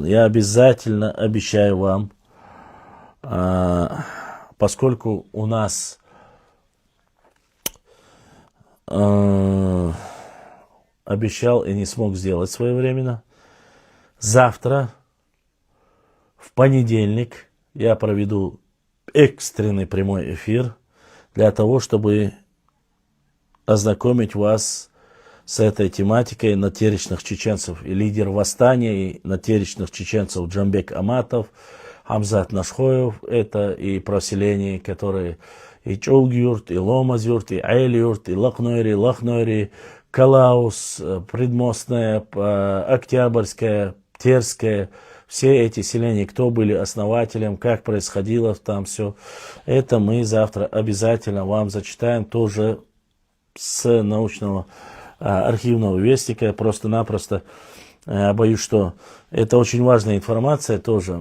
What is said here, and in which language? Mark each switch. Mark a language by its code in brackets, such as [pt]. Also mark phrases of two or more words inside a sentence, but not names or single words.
[ru] Я обязательно обещаю вам, поскольку у нас обещал и не смог сделать своевременно, завтра, в понедельник, я проведу экстренный прямой эфир для того, чтобы ознакомить вас с этой тематикой натеричных чеченцев. И лидер восстания натеричных чеченцев Джамбек Аматов, Хамзат Нашхоев, это и проселения, которые и Чолгюрт, и Ломазюрт, и Айлюрт, и Лахнойри, Калаус, Предмостная, Октябрьская, Терская, все эти селения, кто были основателем, как происходило там все, это мы завтра обязательно вам зачитаем тоже с научного архивного вестника. Просто-напросто боюсь, что это очень важная информация тоже.